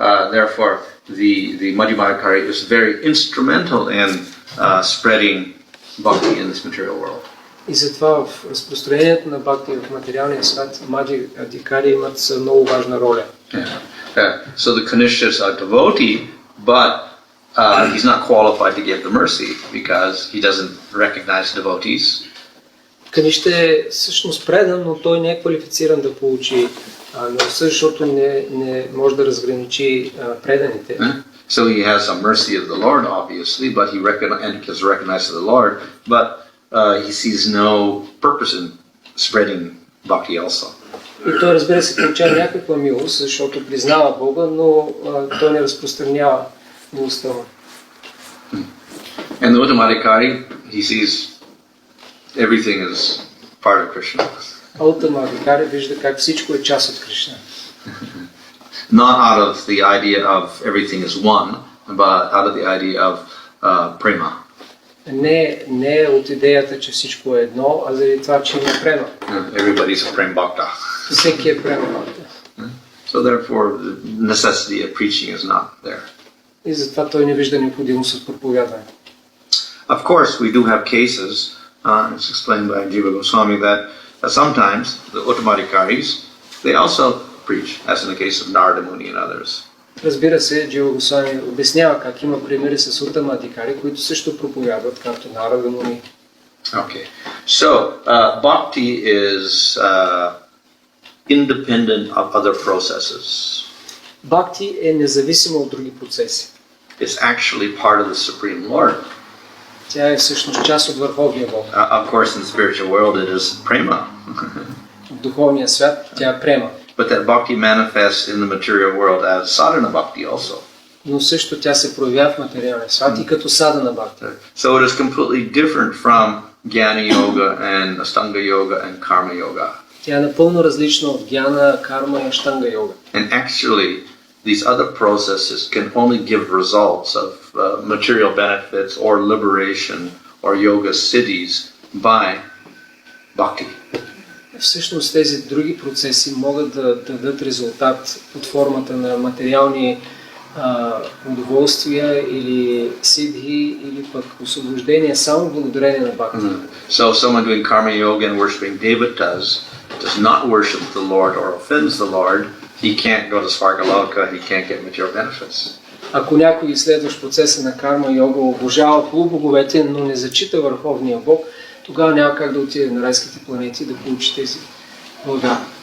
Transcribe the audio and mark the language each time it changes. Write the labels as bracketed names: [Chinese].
[English] Therefore, the Madhyamadikari is very instrumental in spreading bhakti in this material world. [Bulgarian] И затова в разпространението на бхакти в материалния свят Madhyamadikari имат много важна роля. [English] So the Kanishta is a devotee, but he's not qualified to give the mercy because he doesn't recognize devotees. [Bulgarian] Каништа е всъщност предан, но той не е квалифициран да получи милостта, защото не може да разграничи преданите. [English] So he has some mercy of the Lord, obviously, but he recognizes the Lord, but he sees no purpose in spreading bhakti also. [Bulgarian] И той, разбира се, получава някаква милост, защото признава Бога, но той не разпространява милостта му. [English] And the Uttamadhikari, he sees everything as part of Krishna. [Bulgarian] А Уттамадхикари вижда как всичко е част от Кришна. [English] Not out of the idea of everything is one, but out of the idea of prema. [Bulgarian] Не от идеята, че всичко е едно, а заради това, че има према. [English] Everybody's a prem bhakta. [Bulgarian] Всеки е према бхакта. [English] So therefore, the necessity of preaching is not there. [Bulgarian] И затова той не вижда необходимост от проповядване. [English] Of course, we do have cases, it's explained by Jiva Goswami, that sometimes the Uttamadhikaris, they also preach, as in the case of Narada Muni and others. [Bulgarian] Разбира се, Джива Госвами обяснява как има примери с Уттамадхикари, които също проповядват, както Нарада Муни. [English] Okay, so bhakti is independent of other processes. [Bulgarian] Бхакти е независимо от други процеси. [English] It's actually part of the Supreme Lord. [Bulgarian] Тя е всъщност част от Върховния Бог. [English] Of course, in the spiritual world, it is prema. [Bulgarian] В духовния свят тя е према. [English] But that bhakti manifests in the material world as sadhana bhakti also. [Bulgarian] Но също тя се проявява в материалния свят и като садана бхакти. [English] So it is completely different from Jnana yoga and Astanga yoga and Karma yoga. [Bulgarian] Тя е напълно различна от гьяна, карма и аштанга йога. [English] And actually, these other processes can only give results of material benefits or liberation or yoga siddhis by bhakti. [Bulgarian] Всъщност тези други процеси могат да дадат резултат под формата на материални удоволствия или сидхи или пък освобождение само благодарение на бхакти. [English] So if someone doing karma yoga and worshipping devatas does not worship the Lord or offends the Lord, he can't go to Svargaloka, he can't get material benefits. [Bulgarian] Ако някой изследващ процеса на карма йога обожава полубоговете, но не зачита върховния Бог, тогава няма как да отиде на райските планети да получи тези блага.